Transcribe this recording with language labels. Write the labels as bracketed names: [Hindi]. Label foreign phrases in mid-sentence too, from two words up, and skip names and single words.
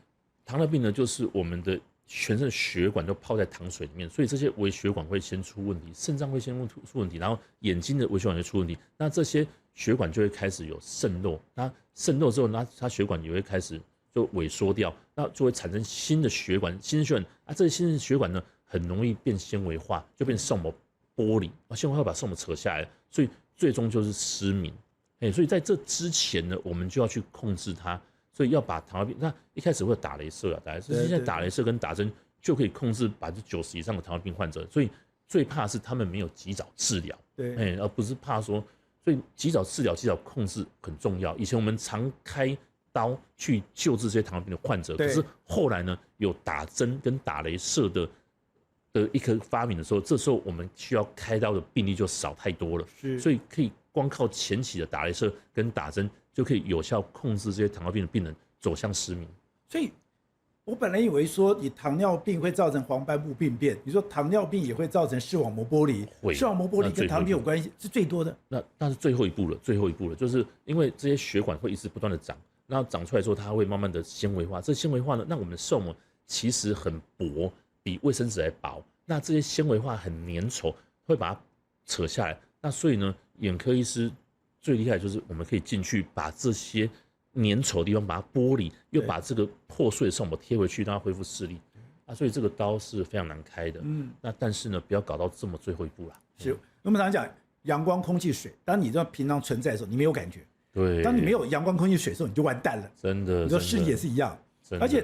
[Chinese] 糖尿病呢，就是我們的全身的血管都泡在糖水裡面，所以這些微血管會先出問題，腎臟會先出問題，然後眼睛的微血管會出問題，那這些血管就會開始有滲漏，那滲漏之後，那它血管也會開始就萎縮掉，那就會產生新的血管，新的血管啊，這些新的血管呢，很容易變纖維化，就變成視網膜剝離，纖維化把視網膜扯下來，所以最終就是失明。所以在這之前呢，我們就要去控制它。所以要把糖尿病，那一開始會打雷射啊，現在打雷射跟打針就可以控制90%以上的糖尿病患者。所以最怕是他們沒有及早治療，而不是怕說，所以及早治療、及早控制很重要。以前我們常開刀去救治這些糖尿病的患者，可是後來呢，有打針跟打雷射的一個發明的時候，這時候我們需要開刀的病例就少太多了。所以可以光靠前期的打雷射跟打針，就可以有效控制這些糖尿病的病人走向失明。所以，我本來以為說，你糖尿病會造成黄斑部病變，你說糖尿病也會造成視網膜剥離，視網膜剝離跟糖尿病有關係，是最多的。那是最後一步了，最後一步了，就是因為這些血管會一直不斷的長，然後長出來之後，它會慢慢的纖維化。這纖維化呢，那我們的視網膜其實很薄，比衛生紙還薄。那這些纖維化很粘稠，會把它扯下來。那所以呢，眼科醫師最厲害的就是我們可以進去把這些粘稠的地方把它剝離，又把這個破碎的視網膜貼回去，讓它恢復視力。所以這個刀是非常難開的。那但是呢，不要搞到這麼最後一步啦。是，我們常常講陽光、空氣、水，當你這平常存在的時候，你沒有感覺。對。當你沒有陽光、空氣、水的時候，你就完蛋了。真的。你說視力也是一樣。而且。